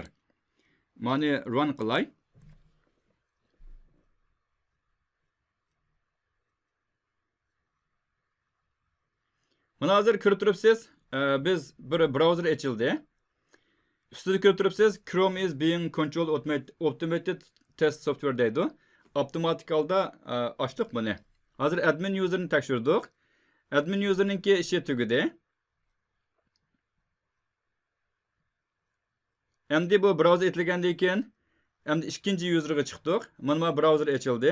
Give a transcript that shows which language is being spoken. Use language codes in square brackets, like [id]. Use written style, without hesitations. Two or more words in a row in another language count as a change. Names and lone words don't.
[uz] Mani run qilay. Mana hozir ko'rib turibsiz, biz bir browser ochildi. Ustida ko'rib turibsiz, [en] Chrome is being controlled automated test software [uz] deydi. Avtomatik holda ochdik buni. Hozir [en] admin userni [uz] tekshirdik. [en] Admin userninki [uz] ishi tugadi. Endi bu browser etilgandan keyin endi ikkinchi userga chiqdik. Mana browser ochildi.